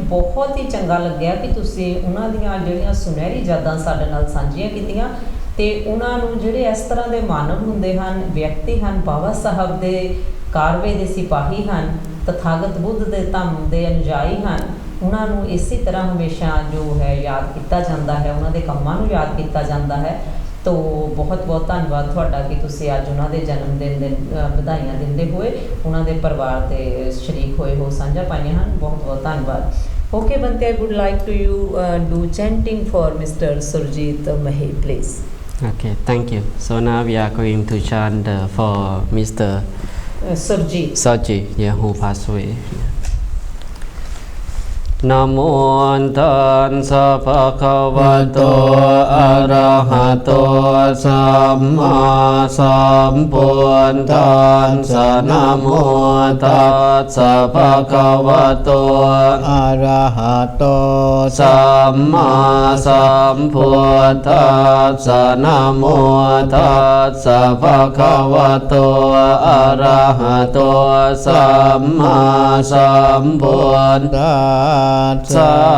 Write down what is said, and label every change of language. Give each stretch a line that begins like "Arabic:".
Punjabi: ਬਹੁਤ ਹੀ ਚੰਗਾ ਲੱਗਿਆ ਕਿ ਤੁਸੀਂ ਉਹਨਾਂ ਦੀਆਂ ਜਿਹੜੀਆਂ ਸੁਨਹਿਰੀ ਯਾਦਾਂ ਸਾਡੇ ਨਾਲ ਸਾਂਝੀਆਂ ਕੀਤੀਆਂ ਤੇ ਉਹਨਾਂ ਨੂੰ ਜਿਹੜੇ ਇਸ ਤਰ੍ਹਾਂ ਦੇ ਮਾਨਵ ਹੁੰਦੇ ਹਨ, ਵਿਅਕਤੀ ਹਨ, ਬਾਬਾ ਸਾਹਿਬ ਦੇ ਕਾਰਵੇ ਦੇ ਸਿਪਾਹੀ ਹਨ, ਤਥਾਗਤ ਬੁੱਧ ਦੇ ਧੰਮ ਦੇ ਅਨੁਯਾਈ ਹਨ, ਉਹਨਾਂ ਨੂੰ ਇਸੇ ਤਰ੍ਹਾਂ ਹਮੇਸ਼ਾ ਜੋ ਹੈ ਯਾਦ ਕੀਤਾ ਜਾਂਦਾ ਹੈ, ਉਹਨਾਂ ਦੇ ਕੰਮਾਂ ਨੂੰ ਯਾਦ ਕੀਤਾ ਜਾਂਦਾ ਹੈ। ਤੋ ਬਹੁਤ ਧੰਨਵਾਦ ਤੁਹਾਡਾ ਕਿ ਤੁਸੀਂ ਅੱਜ ਉਹਨਾਂ ਦੇ ਜਨਮ ਦਿਨ ਦੇ ਵਧਾਈਆਂ ਦਿੰਦੇ ਹੋਏ ਉਹਨਾਂ ਦੇ ਪਰਿਵਾਰ ਦੇ ਸ਼ਰੀਕ ਹੋਏ ਹੋ, ਸਾਂਝਾ ਪਾਈਆਂ ਹਨ। ਬਹੁਤ ਧੰਨਵਾਦ।
English: Okay, Bhante, I would like to you do chanting for Mr. Surjit Mehe, please. Okay, thank you. So now we are going to chant for Mr. Surjit, who passed away.
Pali: นะโมตัสสะภะคะวะโตอะระหะโตสัมมาสัมพุทธัสสะนะโม ตัสสะภะคะวะโตอะระหะโตสัมมาสัมพุทธัสสะนะโมตัสสะภะคะวะโตอะระหะโตสัมมาสัมพุทธัสสะ